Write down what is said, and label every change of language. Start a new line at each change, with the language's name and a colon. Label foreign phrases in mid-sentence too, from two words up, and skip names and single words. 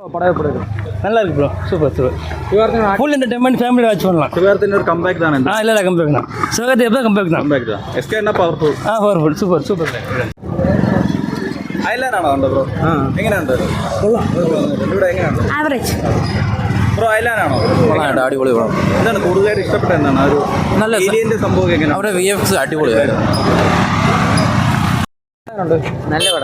Tamil: படம் எப்படி இருக்கு? நல்லா இருக்கு ப்ரோ,
English: super super. full entertainment, family watch
Tamil: பண்ணலாம். சிவகார்த்திகேயன் ஒரு கம்பேக் தானே? இல்லை கம்பேக் தான். சிவகார்த்திகேயன் எப்போ கம்பேக் தான். கம்பேக் தான். எஸ்கே என்ன பவர்ஃபுல்.
English: powerful super super.
Malayalam: ഐലാൻഡാണോ കണ്ടത് ബ്രോ? എങ്ങനെയുണ്ട്? ഇവിടെ എങ്ങനെയുണ്ട്? ആവറേജ് ബ്രോ ഐലാൻഡാണോ? അടിപൊളി പടം. എന്താണ് കൂടുതലായിട്ട് ഇഷ്ടപ്പെട്ട എന്താണ്? ഒരു നല്ല ഏലിയന്റെ സംഭവം എങ്ങനെയാണ്? അവരുടെ VFX അടിപൊളിയായിരുന്നു. നല്ല പടം.